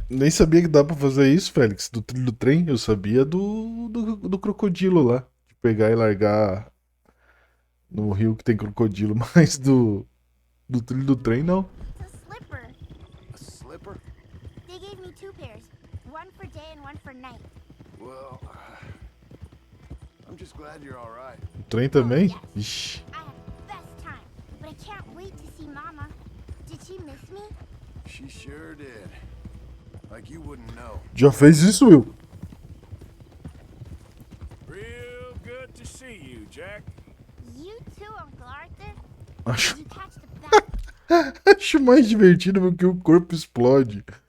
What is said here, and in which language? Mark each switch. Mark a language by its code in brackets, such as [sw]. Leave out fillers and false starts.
[pt] Nem sabia que dá pra fazer isso, Félix, do trilho do trem. Eu sabia do crocodilo lá. De pegar e largar no rio que tem crocodilo, mas do trilho do trem não. [en] it's a slipper. A slipper? They gave me 2 pairs. One for day and one for night. Well, I'm just glad you're all right. [pt] O trem também? Ixi. [en] I had the best time. But I can't wait to see Mama. Did she miss me? She sure did. Like you wouldn't know. [pt] Já fez isso, Will? [en] Real good to see you, Jack. You too, Uncle Arthur. [pt] Acho... [en] Did you catch the bat? [pt] Acho mais divertido porque o corpo explode.